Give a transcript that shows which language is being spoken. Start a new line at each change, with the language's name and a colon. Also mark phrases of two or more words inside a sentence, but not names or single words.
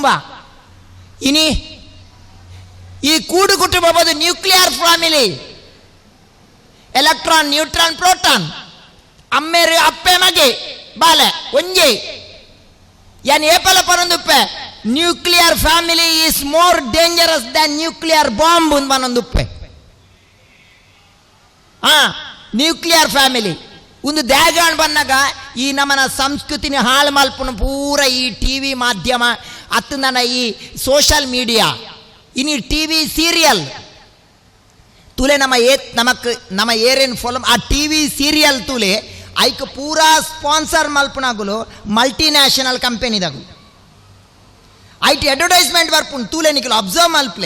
Tulu: ಇನಿ ಈ ಕೂಡು ಕುಟುಂಬ ಬದು
English: nuclear family. Electron, neutron, proton,
Tulu: ಅಮ್ಮೆರು ಅಪ್ಪೆ ಮಗೆ ಬಾಲೆ ಒಂಜೆ ಯಾನ್ ಏಪಲ ಪನೊಂದುಪ್ಪೆ.
English: Nuclear family is more dangerous than nuclear bomb
Tulu: ಒಂದು ಪನೊಂದುಪ್ಪೆ.
English: nuclear family
Tulu: ಒಂದು ದ್ಯಾಗಾಣ್ ಬಂದಾಗ ಈ ನಮ್ಮನ ಸಂಸ್ಕೃತಿನ ಹಾಳು ಮಲ್ಪನ ಪೂರ ಈ ಟಿವಿ ಮಾಧ್ಯಮ ಅತ್ತು ನನ್ನ ಈ
English: social media
Tulu: ಇನಿ
English: TV serial
Tulu: ತುಲೆ ನಮ್ಮ ಏರೇನು ಫಾಲೋ ಆ
English: TV serial
Tulu: ತುಲೆ ಐಕ್ ಪೂರಾ ಸ್ಪಾನ್ಸರ್ ಮಲ್ಪನಾಗುಲು
English: multinational company
Tulu: ಐಟ್ ಅಡ್ವರ್ಟೈಸ್ಮೆಂಟ್ ಬರ್ಪುಂಡು ತೂಲೆ ನಿಖಲು ಅಬ್ಸರ್ವ್ ಮಲ್ಪ್ಲೆ.